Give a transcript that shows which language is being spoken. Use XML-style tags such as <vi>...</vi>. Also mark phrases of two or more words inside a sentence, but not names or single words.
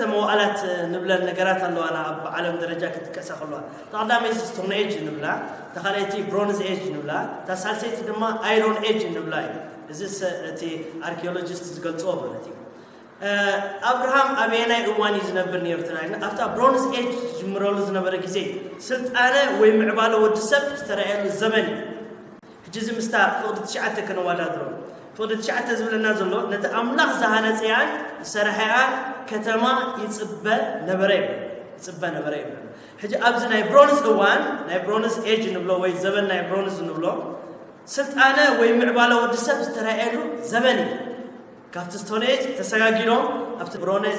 <ti>መዋዕላት ንብለ ነገራት ኣለዋና ኣብ ዓለም ደረጃ ክትቀሳኸለዋ ተቀዳማይ</ti> <en>stone age</en> <ti>ንብላ ተኻለይቲ</ti> <en>bronze age</en> <ti>ንብላ ተሳልሰይቲ ድማ</ti> <en>iron age</en> <ti>ንብላ እዚ እቲ አርኪኦሎጂስት ዝገልጽዎ ማለት እዩ አብርሃም አቤናይ እዋን ይዝነብር ነርተናይና</ti> <en>after bronze age</en> <ti>ጅምሮሉ ዝነበረ ጊዜ ስልጣነ ወይ ምዕባለ ወድሰብ ዝተራየሉ ዘመን ሕጂ ምስታ ፍቅድ ትሽዓተ ከነዋዳድሮ ፍቅድ ትሽዓተ ዝብለና ዘሎ ነቲ አምላኽ ዝሃነጽያን ዝሰርሐያ ከተማ ይጽበ ነበረ ሕጂ ኣብዚ ናይ ብሮንዝ እዋን ናይ</ti> <en>bronze age</en> <ti>ንብሎ ወይ ዘመን ናይ ብሮንዝ ንብሎ ስልጣነ ወይ ምዕባለ ወድሰብ ዝተራየሉ ዘመን ካብቲ</ti> <en>stone age</en> <ti>ተሰጋጊኖም ኣብቲ ብሮንዝ</ti>